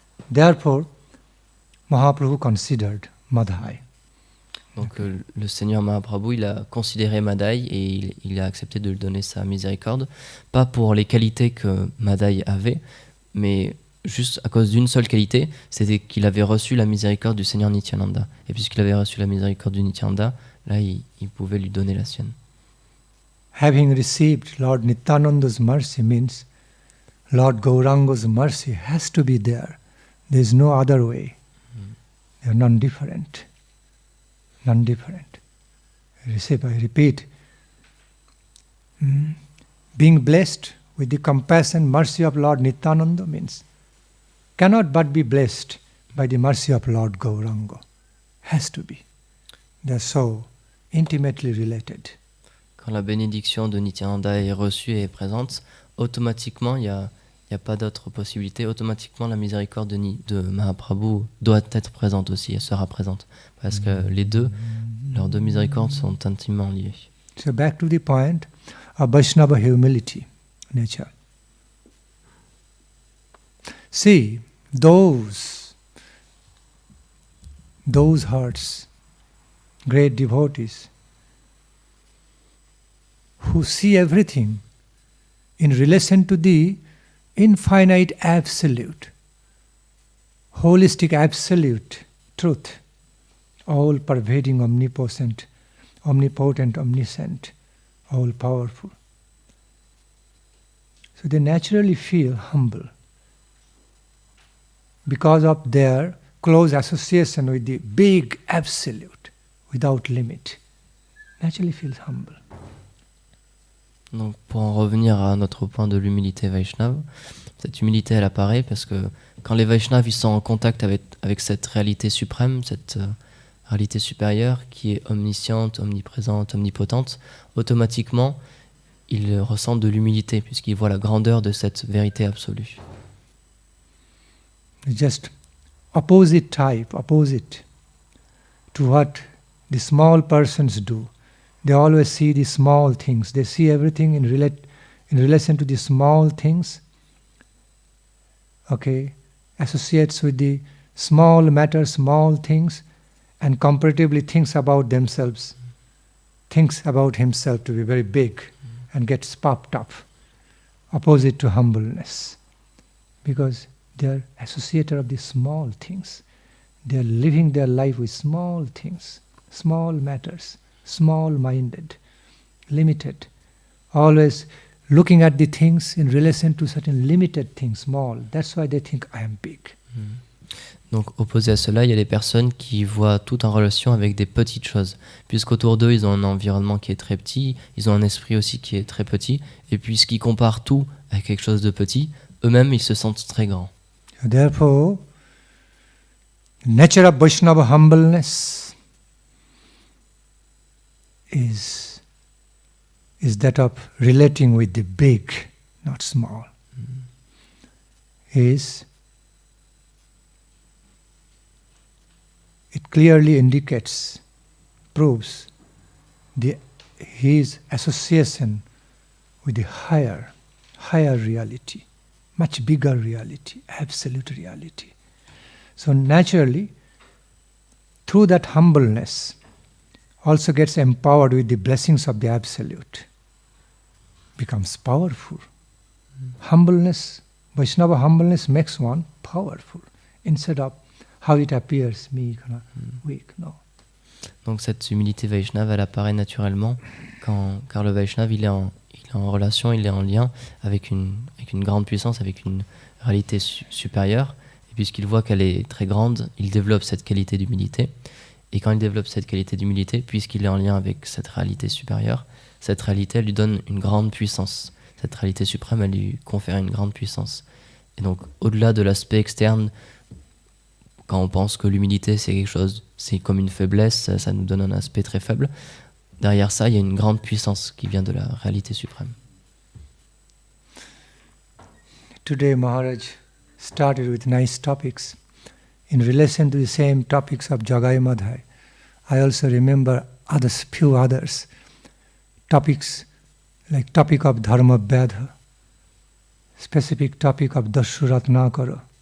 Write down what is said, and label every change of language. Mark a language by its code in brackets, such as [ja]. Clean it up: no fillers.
[en] Therefore, Mahaprabhu considered Madhai. [fr] Donc le Seigneur Mahaprabhu, il a considéré Madhai et il a accepté de lui donner sa miséricorde, pas pour les qualités que Madhai avait, mais juste à cause d'une seule qualité, c'était qu'il avait reçu la miséricorde du Seigneur Nityananda. Et puisqu'il avait reçu la miséricorde du Nityananda, là il pouvait lui donner la sienne. [en] Having received Lord Nityananda's mercy means Lord Gauranga's mercy has to be there. There is no other way. They are non-different. Non-different. I repeat, being blessed with the compassion, mercy of Lord Nityananda means cannot but be blessed by the mercy of Lord Gauranga. Has to be. They are so intimately related. [fr] Quand la bénédiction de Nityananda est reçue et est présente, automatiquement, il n'y a pas d'autre possibilité. Automatiquement, la miséricorde de Mahaprabhu doit être présente aussi, elle sera présente. Parce que leurs deux miséricordes sont intimement liées. [en] So back to the point of Vaishnava humility, nature. See, those hearts, great devotees, who see everything in relation to the infinite absolute, holistic absolute truth, all pervading, omnipotent, omniscient, all powerful. So they naturally feel humble because of their close association with the big absolute without limit. Naturally feels humble. Donc pour en revenir à notre point de l'humilité Vaishnava, cette humilité elle apparaît parce que quand les Vaishnavas ils sont en contact avec cette réalité suprême, cette réalité supérieure qui est omnisciente, omniprésente, omnipotente, automatiquement ils ressentent de l'humilité puisqu'ils voient la grandeur de cette vérité absolue. Just opposite to what the small persons do. They always see the small things. They see everything in relation to the small things. Okay, associates with the small matters, small things, and comparatively thinks about themselves, thinks about himself to be very big, and gets puffed up. Opposite to humbleness, because they are associated of the small things. They are living their life with small things, small matters. Small-minded, limited, always looking at the things in relation to certain limited things, small. That's why they think I am big. [fr] Donc opposé à cela, il y a des personnes qui voient tout en relation avec des petites choses. Puisqu'autour d'eux, ils ont un environnement qui est très petit, ils ont un esprit aussi qui est très petit, et puisqu'ils comparent tout à quelque chose de petit, eux-mêmes, ils se sentent très grands. [en] So therefore, nature of Vaishnava humbleness is that of relating with the big, not small. It clearly indicates, proves his association with the higher reality, much bigger reality, absolute reality. So naturally, through that humbleness, also gets empowered with the blessings of the Absolute, becomes powerful. Humbleness, Vaishnava humbleness makes one powerful, instead of how it appears, meek, weak, no. [fr] Donc cette humilité Vaishnava, elle apparaît naturellement car le Vaishnava, il est en relation, il est en lien avec une grande puissance, avec une réalité supérieure. Et puisqu'il voit qu'elle est très grande, il développe cette qualité d'humilité. Et quand il développe cette qualité d'humilité, puisqu'il est en lien avec cette réalité supérieure, cette réalité, elle lui donne une grande puissance. Cette réalité suprême, elle lui confère une grande puissance. Et donc, au-delà de l'aspect externe, quand on pense que l'humilité, c'est quelque chose, c'est comme une faiblesse, ça nous donne un aspect très faible. Derrière ça, il y a une grande puissance qui vient de la réalité suprême. [en] Today, Maharaj started with nice topics. In relation to the same topics of Jagai Madhai, I also remember few others. Topics like topic of Dharma Vyadha, specific topic of Dashu Ratnakara.